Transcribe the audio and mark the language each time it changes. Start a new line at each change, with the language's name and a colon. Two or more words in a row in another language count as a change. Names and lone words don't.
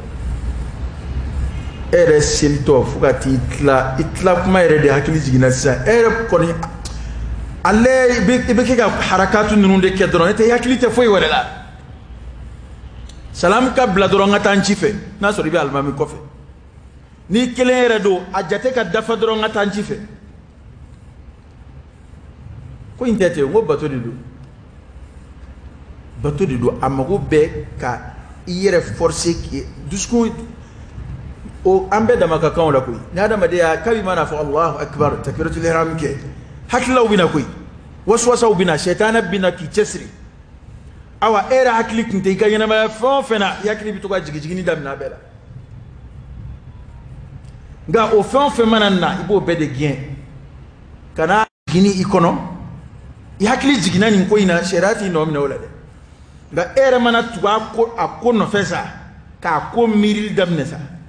Bambara: e yɛrɛ selitɔ fo ka t'i tila i tila kuma yɛrɛ de hakili jiginna sisan e yɛrɛ kɔni ale i bɛ kɛ ka harakatu ninnu de kɛ dɔrɔn e tɛ i hakili tɛ foyi wɛrɛ la salamu ka bila dɔrɔn n ka taa n ci fɛ n'a sɔrɔ i bɛ alimami kɔfɛ ni kelen yɛrɛ don a jate ka dafa dɔrɔn n ka taa n ci fɛ ko in tɛ ten n ko bato de don a mago bɛ ka i yɛrɛ forcer k'i dusukun o an bɛɛ dama ka kanw la koyi ni adamadenya kabi mana fɔ
Arabic: الله أكبر تكبيرة الإحرام
Bambara: kɛ hakilaw bɛna koyi waswasaw bɛna shetana bɛna k'i cɛsiri awa e yɛrɛ hakili tun tɛ i ka ɲɛnamaya fɛn o fɛn na i hakili bɛ to ka jigijigini daminɛ a bɛɛ la nka o fɛn o fɛn mana na i b'o bɛɛ de gɛn ka na jigini i kɔnɔ i hakili jiginna nin ko in na sariya t'i nɔ minɛ o la dɛ nka e yɛrɛ mana tugu a ko nɔfɛ sa k'a ko miirili daminɛ sa